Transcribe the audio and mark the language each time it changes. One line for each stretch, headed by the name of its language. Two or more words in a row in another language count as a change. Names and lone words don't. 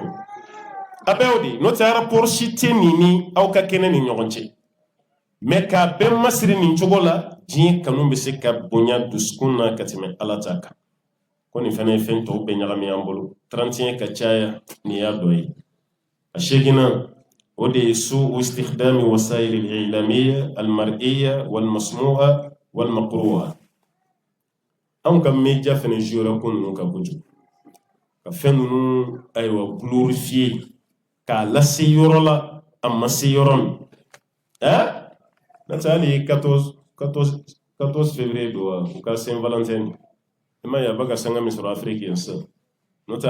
Bambara: a bɛɛ o de n'o tɛ rapport si tɛ nin ni aw ka kɛnɛ ni ɲɔgɔn cɛ mais k'a bɛɛ masiri nin cogo la diɲɛ kanu bɛ se ka bonya dusukun na ka tɛmɛ ala ta kan ko nin fana ye fɛn tɔw bɛɛ ɲagami an bolo 31 ka caya nin y'a dɔ ye a seginna o de ye
Arabic: سوء استخدام وسائل الإعلامية المرئية والمسموعة والمقروءة
Bambara: anw ka media fana jouera ko ninnu ka kojugu ka fɛn ninnu ayiwa glorifier k'a lase yɔrɔ la a ma se yɔrɔ min n'o tɛ hali 14 février don wa u ka Saint Valentin i ma ye a bɛ ka sanga min sɔrɔ Afiriki yan sisan n'o tɛ a